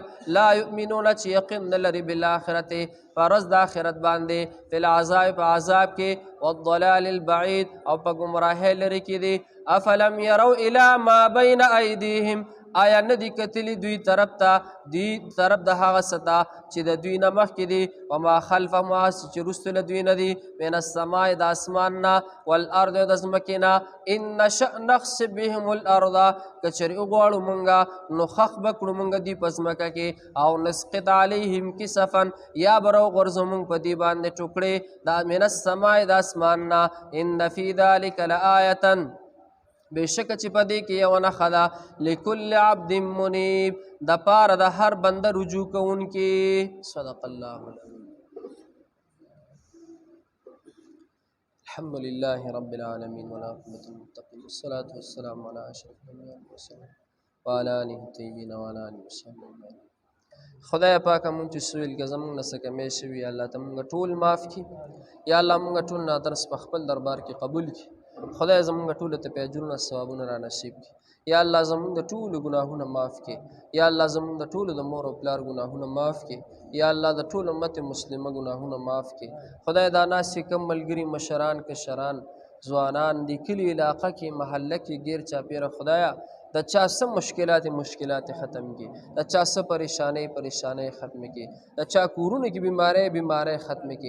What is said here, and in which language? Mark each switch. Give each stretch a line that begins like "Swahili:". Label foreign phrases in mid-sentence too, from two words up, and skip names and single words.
Arabic: لا یؤمنون
Pashto: چې یقین نه لري بالآخرت په ورځ د آخرت باندې
Arabic: فی العذاب
Pashto: په عذاب کې
Arabic: والضلال البعید
Pashto: او په ګمراهۍ لرې کې دي
Arabic: افلم یرو الی ما بین ایدیهم
Pashto: آیا نه دي کتلي دوی طرف د هغه څه ته چې د دوی نه مخکې دي
Arabic: وما خلفهم
Pashto: هغه څه چې وروسته له دوی نه دي
Arabic: من السماء
Pashto: د اسمان نه والارض د ځمکې نه
Arabic: ان نشأ نخسف بهم الارض
Pashto: که چېرې وغواړو مونږه نو خښ به کړو مونږ دوی په ځمکه کې او
Arabic: نسقط علیهم کسفا
Pashto: یا به راوغورځو مونږ په دې باندې ټوکړې
Arabic: من السماء
Pashto: د اسمان نه
Arabic: ان فی ذلک لآیة
Pashto: بېشکه چې په دې کې یوه نښه ده
Arabic: لکل عبد منیب
Pashto: د پاره د هر بنده رجوع کوونکي
Arabic: صدق الله العظیم الحمد لله رب العالمين والعاقبة للمتقين والصلاة والسلام على أشرف الأنبياء والمرسلين وعلى آله الطيبين وعلى آله وصحبه أجمعين
Pashto: خدای پاکه مونږ چې سویل که زمونږ نه څه کمی شوي یا الله ته مونږ ټول معاف کړي یا الله مونږ ټول نادرس په خپل دربار کې قبول کړي خدای زمونږ ټولو ته په اجرونه ثوابونه را نصیب کړي یا الله زمونږ د ټولو ګناهونه معاف کړي یا الله زمونږ د ټولو د مور او پلار ګناهونه معاف کړي یا الله د ټول امت مسلمه ګناهونه معاف کړي خدای دا ناستې کم ملګري مشران کشران ځوانان د کلي علاقه کې محله کې ګیر چاپېره خدایه د چا څه مشکلات ختم کړي د چا څه پریشانۍ ختم کړي د چا کورونو کې بیماری ختم کړي